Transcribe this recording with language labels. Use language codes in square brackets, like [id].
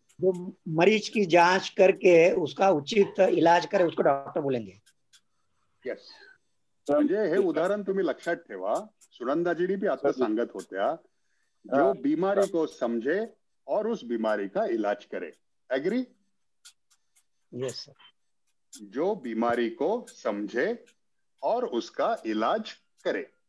[hi] जो मरीज की जांच करके उसका उचित इलाज करे, उसको डॉक्टर बोलेंगे. [en] Yes. [mr] म्हणजे हे उदाहरण तुम्ही लक्षात ठेवा. सुनंदाजीनी भी आता सांगत होत्या, [hi] जो बीमारी को समझे और उस बीमारी का इलाज करे. [en] Agree? Yes sir. [hi] जो बीमारी को समझे और उसका इलाज करे.